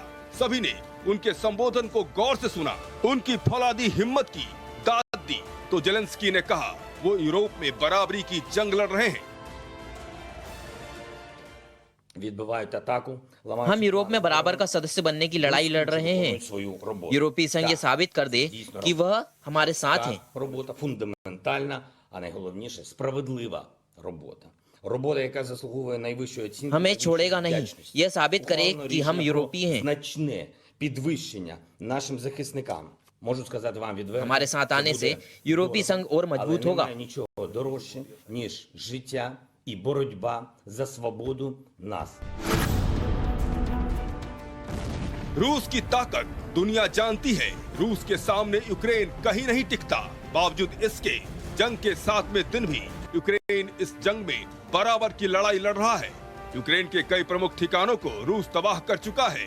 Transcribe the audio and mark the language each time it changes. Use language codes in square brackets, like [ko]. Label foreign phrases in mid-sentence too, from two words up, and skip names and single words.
[hi] सभी ने उनके संबोधन को गौर से सुना, उनकी फौलादी हिम्मत की दाद दी। तो जेलेंस्की ने कहा वो यूरोप में बराबरी की जंग लड़ रहे हैं। [uk] Відбивають атаку, [hi] हम यूरोप में बराबर का सदस्य बनने की लड़ाई लड़ रहे हैं। यूरोपीय संघ ये साबित कर दे कि वह हमारे साथ हैं। [uk] Робота фундаментальна, а найголовніше справедлива робота. Робота, яка заслуговує найвищої оцінки. [hi] हमें छोड़ेगा नहीं, [uk] вдячності. [hi] यह साबित करे [uk] Ухвалено [hi] कि हम [uk] рішення [hi] यूरोपीय [uk] про [hi] हैं। [uk] значне підвищення нашим захисникам. Можу сказати вам відверто. [hi] हमारे साथ [uk] це [hi] आने [uk] буде [hi] से यूरोपीय [uk] дорого, [hi] संघ और मजबूत [uk] але [hi] होगा। [uk] немає нічого дорожче, ніж життя і боротьба за свободу нас. [hi] रूस की ताकत दुनिया जानती है। रूस के सामने यूक्रेन कहीं नहीं टिकता। बावजूद इसके जंग के 7वें दिन भी यूक्रेन इस जंग में बराबर की लड़ाई लड़ रहा है। यूक्रेन के कई प्रमुख ठिकानों को रूस तबाह कर चुका है।